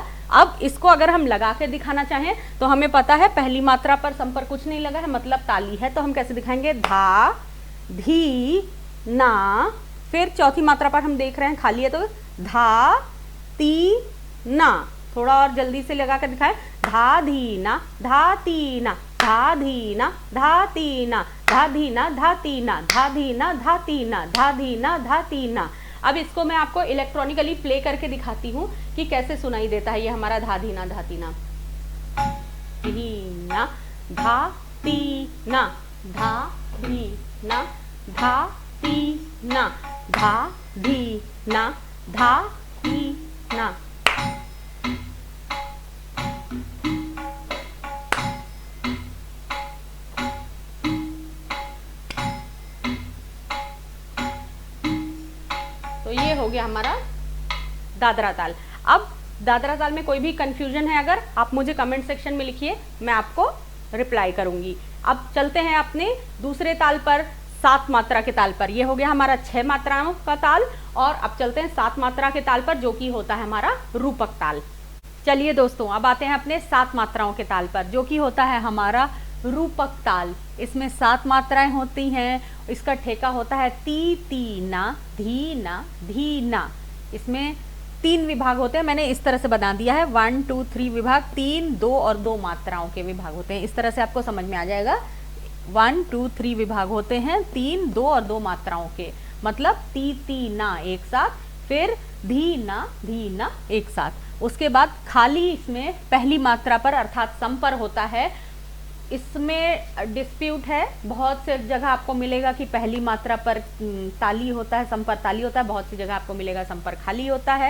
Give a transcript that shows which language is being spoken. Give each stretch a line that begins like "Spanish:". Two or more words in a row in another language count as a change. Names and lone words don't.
Hindi: अब इसको अगर हम लगा के दिखाना चाहें तो हमें पता है पहली मात्रा पर सम पर कुछ नहीं लगा है, मतलब ताली है, तो हम कैसे दिखाएंगे, धा धी ना, फिर चौथी मात्रा पर हम देख रहे हैं खाली है, तो धा ती ना। थोड़ा और जल्दी से लगा कर दिखाएं, धा धी ना, धा ती ना, धा धी ना, धा ती ना, धा धी ना, धा ती ना, धा धी ना, धा ती ना, धा धी ना, धा ती ना। अब इसको मैं आपको
English: electronically play
Hindi: करके दिखाती हूँ कि कैसे सुनाई देता है ये हमारा धा धी ना, धा ती ना। धी ना, धा ती ना, धा धी ना, धा ती ना, धा धी ना, धा ती ना। तो ये हो गया हमारा दादरा ताल। अब दादरा ताल में कोई भी कंफ्यूजन है अगर आप मुझे
English: comment section
Hindi: में लिखिए, मैं आपको रिप्लाई करूंगी। अब चलते हैं अपने दूसरे ताल पर, 7 मात्रा के ताल पर। ये हो गया हमारा 6 मात्राओं का ताल, और अब चलते हैं 7 मात्रा के ताल पर, जो कि होता है हमारा रूपक ताल। चलिए दोस्तों, अब आते हैं अपने 7 मात्राओं के ताल पर, जो कि होता है हमारा रूपक ताल। इसमें 7 मात्राएं होती हैं। इसका ठेका होता है ती ती ना, धी ना, धी ना। इसमें 3 विभाग होते हैं, मैंने इस तरह से बना दिया है, 1 2 3 विभाग, 3 2 और 2 मात्राओं के विभाग होते हैं। इस तरह से आपको समझ में आ जाएगा। 1 2 3 विभाग होते हैं, 3 2 और 2 मात्राओं के, मतलब ती ती ना एक साथ, फिर धी ना एक साथ। उसके बाद खाली इसमें पहली मात्रा पर अर्थात सम पर होता है। इसमें डिस्प्यूट है, बहुत से जगह आपको मिलेगा कि पहली मात्रा पर ताली होता है, सम पर ताली होता है, बहुत सी जगह आपको मिलेगा सम पर खाली होता है।